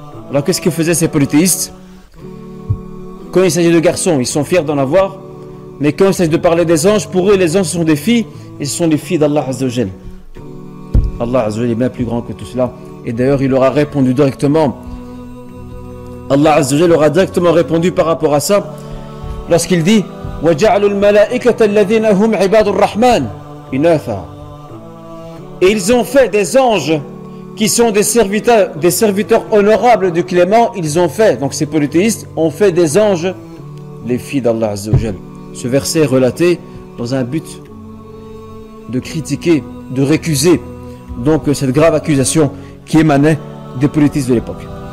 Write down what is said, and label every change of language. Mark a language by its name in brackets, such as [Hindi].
[French] Alors qu'est-ce que faisaient ces polythéistes? Quand il s'agit de garçons, ils sont fiers d'en avoir. Mais quand il s'agit de parler des anges, pour eux les anges sont des filles. Et ce sont les filles d'Allah Azza wa Jal. Allah Azza wa Jal est bien plus grand que tout cela. Et d'ailleurs il leur a répondu directement. Allah Azza wa Jal leur a directement répondu par rapport à ça. Lorsqu'il dit [Arabic] وَجَعْلُوا الْمَلَائِكَةَ الَّذِينَ هُمْ عِبَادُ الرَّحْمَنِ إِنَاثًا. [French] Et ils ont fait des anges qui sont des serviteurs honorables du Clément. Ils ont fait, donc ces polythéistes ont fait des anges les filles d'Allah Azza wa Jal. Ce verset est relaté dans un but de critiquer, de récuser donc cette grave accusation qui émanait des polythéistes de l'époque.